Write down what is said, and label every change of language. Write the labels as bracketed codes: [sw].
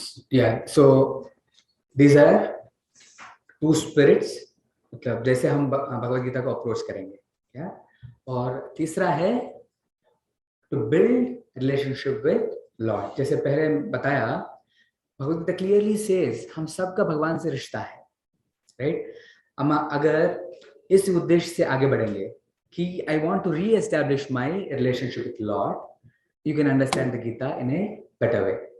[en] Yeah, so these are two spirits, [hi] मतलब जैसे हम भगवद गीता को अप्रोच करेंगे, क्या? और तीसरा है [en] to build relationship with Lord. [hi] जैसे पहले बताया, भगवद गीता [en] clearly says [hi] हम सबका भगवान से रिश्ता है, right? अगर इस उद्देश्य से आगे बढ़ेंगे कि [en] I want to re-establish my relationship with Lord, you can understand the Gita in a better way.